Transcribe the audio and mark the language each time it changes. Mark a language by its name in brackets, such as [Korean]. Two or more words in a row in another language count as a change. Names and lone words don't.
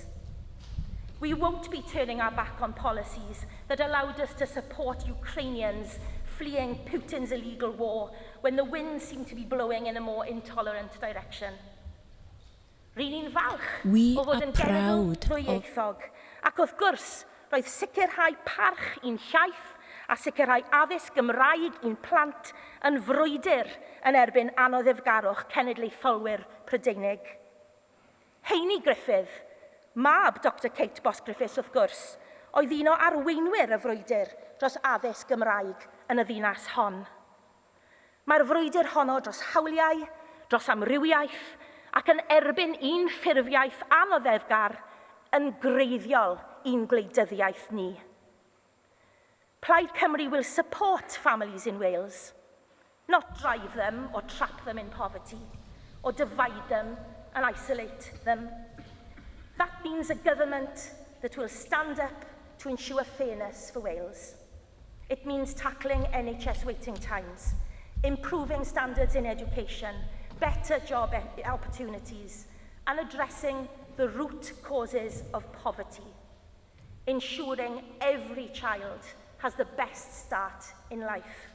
[English] We won't be turning our back on policies that allowed us to support Ukrainians fleeing Putin's illegal war when the winds seem to be blowing in a more intolerant direction. We are proud of... [Welsh] Ac wrth gwrs, roedd sicrhau parch i'n llaeth a sicrhau addysg Gymraeg i'n plant yn frwydr yn erbyn anoddefgarwch cenedlaetholwyr Prydeinig. Heini Griffith, mab Dr Kate Bos-Griffiths wrth gwrs, oedd un o arweinwyr y frwydr dros addysg Gymraeg yn y ddinas hon. Mae'r frwydr honno dros hawliau, dros amrywiaeth, ac yn erbyn un ffurfiaeth anoddefgar yn greiddiol i'n gwleidyddiaeth ni. [English] Plaid Cymru will support families in Wales, not drive them or trap them in poverty, or divide them and isolate them. That means a government that will stand up to ensure fairness for Wales. It means tackling NHS waiting times, improving standards in education, better job opportunities, and addressing the root causes of poverty, ensuring every child has the best start in life.